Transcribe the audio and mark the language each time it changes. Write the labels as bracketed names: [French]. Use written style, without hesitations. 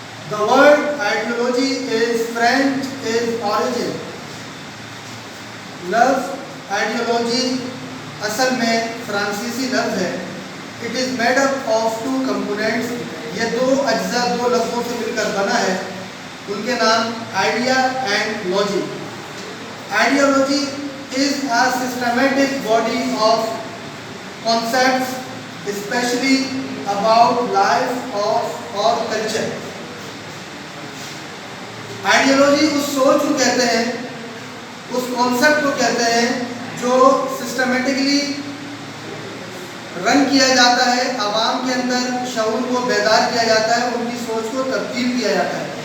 [English] The word ideology is French is origin. [Urdu] لفظ ideology اصل میں فرانسیسی لفظ ہے. [English] It is made up of two components. [Urdu] یہ دو اجزاء دو لفظوں سے مل کر بنا ہے. ان کے نام idea and لوجی. [English] Ideology is a systematic body of concepts, especially about life or culture. [Urdu] Ideology اس سوچ کو کہتے ہیں, اس کانسیپٹ کو کہتے ہیں جو سسٹمیٹکلی رن کیا جاتا ہے, عوام کے اندر شعور کو بیدار کیا جاتا ہے, ان کی سوچ کو تبدیل کیا جاتا ہے.